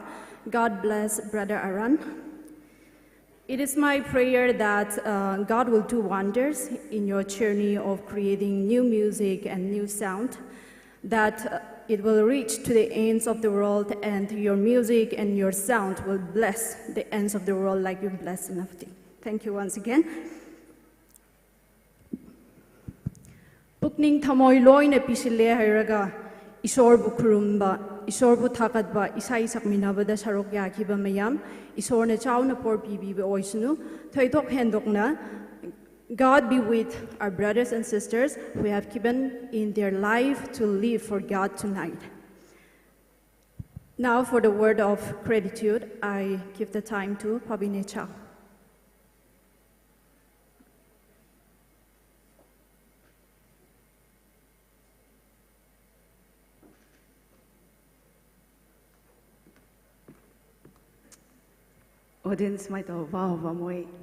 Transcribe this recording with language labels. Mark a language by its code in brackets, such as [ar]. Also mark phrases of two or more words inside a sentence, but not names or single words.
[en] God bless Brother Aaron. It is my prayer that God will do wonders in your journey of creating new music and new sound, that it will reach to the ends of the world, and your music and your sound will bless the ends of the world like you bless Senapati. Thank you once again. [mni] Pukning thamoy loina pisile hairaga Isor bu khurumba, Isor bu thakatba, isai sakminabada sarok yakiba mayam, Isor na chaw na por pibiba oisunu, thoitok hendokna. [en] God be with our brothers and sisters who have given in their life to live for God tonight. Now for the word of gratitude, I give the time to Pabine Chow. Audience might have Vahovamoy.